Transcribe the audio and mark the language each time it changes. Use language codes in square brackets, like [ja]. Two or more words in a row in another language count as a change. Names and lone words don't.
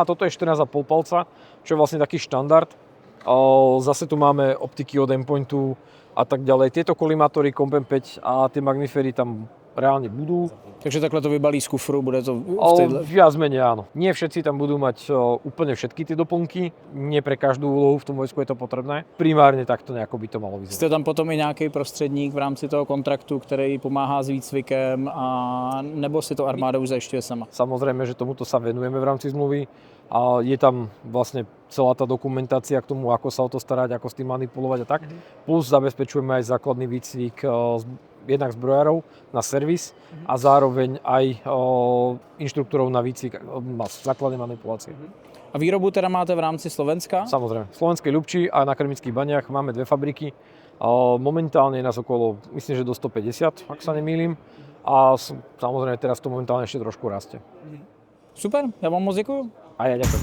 [sk] Toto je 14,5 palca, čo je vlastne taký štandard. Zase tu máme optiky od Aimpointu a tak ďalej. Tieto kolimátory Comp M5 a tie Magnifery tam reálne budú. [cs] Takže takhle to vybalí z kufru, bude to v tejhle... [sk] Viac menej áno. Nie všetci tam budú mať úplne všetky tie doplnky, nie pre každú úlohu v tom vojsku je to potrebné. Primárne takto nejako by to malo vyzerať. [cs] Jste tam potom i nějaký prostředník v rámci toho kontraktu, který pomáhá s výcvikem, a nebo si to armáda už zajišťuje sama? [sk] Samozrejme, že tomuto sa venujeme v rámci zmluvy a je tam vlastne celá tá dokumentácia k tomu, ako sa o to starať, ako s tým manipulovať a tak. Plus zabezpečujeme aj základný výcvik jednak zbrojárov na servis a zároveň aj inštruktorov na výcvik základnej manipulácie. A výrobu teda máte v rámci Slovenska? Samozrejme. V Slovenskej Ľubči a na Krmických baniach máme 2 fabriky. Momentálne je nás okolo, myslím, že do 150, ak sa nemýlim. A samozrejme teraz to momentálne ešte trošku rastie. Super, [cs] já vám moc děkuju. [sk] A ja ďakujem.